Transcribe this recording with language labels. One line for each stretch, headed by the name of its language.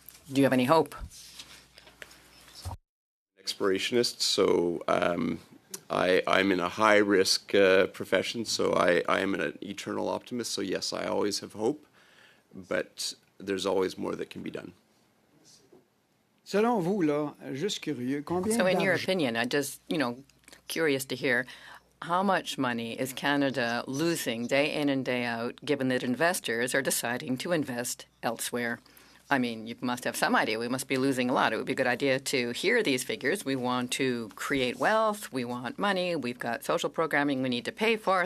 English: Do you have any hope? Explorationist, so I'm in a high-risk profession, so I am an eternal optimist. So yes, I always have hope, but there's always more that can be done.
French: Selon vous, là, juste curieux, combien
English: So in your
French: d'argent
English: opinion, I just, curious to hear, how much money is Canada losing day in and day out, given that investors are deciding to invest elsewhere? I mean, you must have some idea. We must be losing a lot. It would be a good idea to hear these figures. We want to create wealth. We want money. We've got social programming we need to pay for.